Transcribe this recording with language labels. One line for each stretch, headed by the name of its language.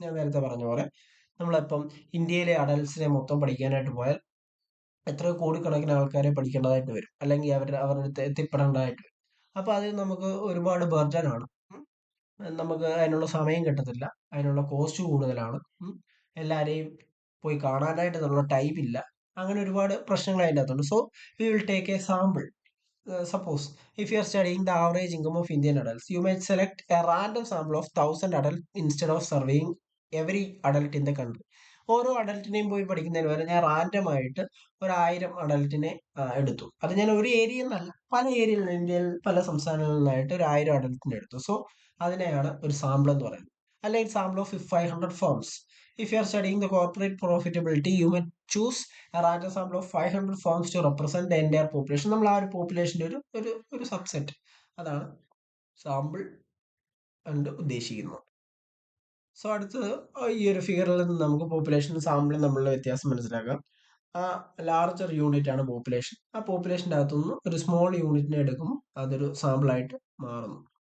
Malayalam: ഞാൻ നേരത്തെ പറഞ്ഞ പോലെ നമ്മളിപ്പം ഇന്ത്യയിലെ അഡൽട്സിനെ മൊത്തം പഠിക്കാനായിട്ട് പോയാൽ എത്ര കോടിക്കണക്കിന് ആൾക്കാരെ പഠിക്കേണ്ടതായിട്ട് വരും, അല്ലെങ്കിൽ അവരുടെ അടുത്ത് എത്തിപ്പെടേണ്ടതായിട്ട് വരും. അപ്പൊ അതിൽ നമുക്ക് ഒരുപാട് ബർഡൻ ആണ്. നമുക്ക് അതിനുള്ള സമയം കിട്ടത്തില്ല, അതിനുള്ള കോസ്റ്റ് കൂടുതലാണ്, എല്ലാരെയും പോയി കാണാനായിട്ട് നമ്മുടെ ടൈം ഇല്ല. അങ്ങനെ ഒരുപാട് പ്രശ്നങ്ങൾ അതിൻ്റെ അകത്തുണ്ട്.
English: So we will take a sample. suppose if you are studying the average income of Indian adults, you might select a random sample of 1,000 adults instead of surveying every adult in the country.
Malayalam: ഓരോ അഡൽട്ടിനെയും പോയി പഠിക്കുന്നതിന് വരെ ഞാൻ random ആയിട്ട് 1,000 അഡൽട്ടിനെ എടുത്തു. അത് ഞാൻ ഒരു ഏരിയയിൽ നിന്നല്ല, പല ഏരിയകളിൽ ഇന്ത്യയിൽ പല സംസ്ഥാനങ്ങളിൽ നിന്നായിട്ട് 1,000 അഡൽട്ടിനെ എടുത്തു. സോ അതിനെയാണ് ഒരു സാമ്പിൾ എന്ന് പറയുന്നത്. അല്ലെങ്കിൽ
English: Sample of 500 firms. If you are studying the corporate profitability, you may choose a random sample of 500 firms to represent the entire population.
Malayalam: നമ്മൾ ആ ഒരു പോപ്പുലേഷന്റെ ഒരു സബ്സെറ്റ്, അതാണ് സാമ്പിൾ കൊണ്ട് ഉദ്ദേശിക്കുന്നത്. സോ അടുത്തത് ഈ ഒരു ഫിഗറിൽ നിന്ന് നമുക്ക് പോപ്പുലേഷൻ സാമ്പിളും തമ്മിലുള്ള വ്യത്യാസം മനസ്സിലാക്കാം. ആ ലാർജർ യൂണിറ്റ് ആണ് പോപ്പുലേഷൻ. ആ പോപ്പുലേഷൻ്റെ അകത്തുനിന്ന് ഒരു സ്മോൾ യൂണിറ്റിനെ എടുക്കുമ്പോൾ അതൊരു സാമ്പിളായിട്ട് മാറുന്നു.